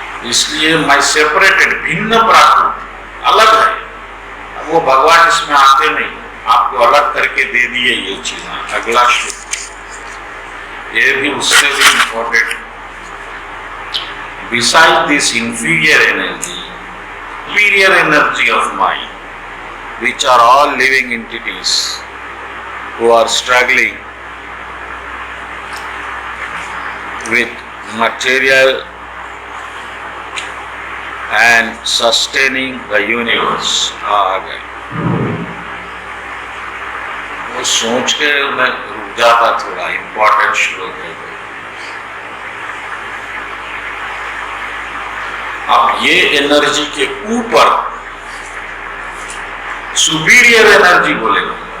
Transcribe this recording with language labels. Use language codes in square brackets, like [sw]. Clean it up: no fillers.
[hi] इसलिए मैं सेपरेटेड, भिन्न प्राकृत अलग है। वो भगवान इसमें आते नहीं, आपको अलग करके दे दिए ये चीज। अगला श्लोक ये भी उससे भी important. [en] Beside this inferior energy, superior energy of mind, which are all living entities who are struggling with material and sustaining the universe। [hi] आ गए वो सोच के मैं रुक जाता, थोड़ा इंपॉर्टेंट श्लोक है। अब ये एनर्जी के ऊपर सुपीरियर एनर्जी बोलेगा।